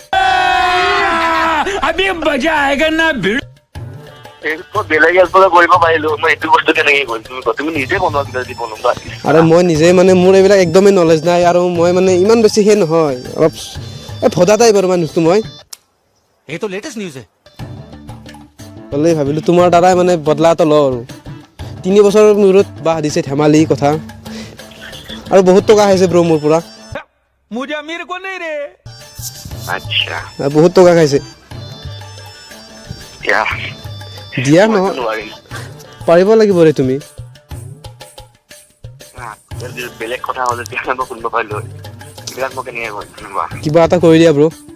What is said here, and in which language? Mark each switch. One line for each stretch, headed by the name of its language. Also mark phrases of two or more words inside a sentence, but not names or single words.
Assamese: বেলেগ এজনে কৰিব পাৰিলো মই এইটো বস্তু কেনেকৈ কৰিম তুমি নিজে বনোৱা কিবা যদি বনোৱা আৰু মই নিজে মানে মোৰ এইবিলাক একদমেই নলেজ নাই আৰু মই মানে ইমান বেছি সেই নহয় অলপ ভদা টাইপ আৰু মানুহটো মই
Hindi: ये तो लेटेस्ट न्यूज़ है
Assamese: হ'লে ভাবিলোঁ তোমাৰ দ্বাৰাই মানে বদলা এটা লওঁ আৰু 3 বছৰৰ মূৰত বাহ দিছে ধেমালি কথা আৰু বহুত টকা খাইছে ব্ৰ মোৰ পৰা
Hindi: मुझे अमीर को नहीं रे
Assamese: আচ্ছা বহুত টকা খাইছে দিয়া নহয় নোৱাৰিম পাৰিব লাগিব ৰে তুমি বেলেগ কথা হ'লে তেতিয়া মই শুনিব পাৰিলো এইবিলাক মই কেনেকৈ কৰিম কিবা এটা কৰি দিয়া ব্ৰ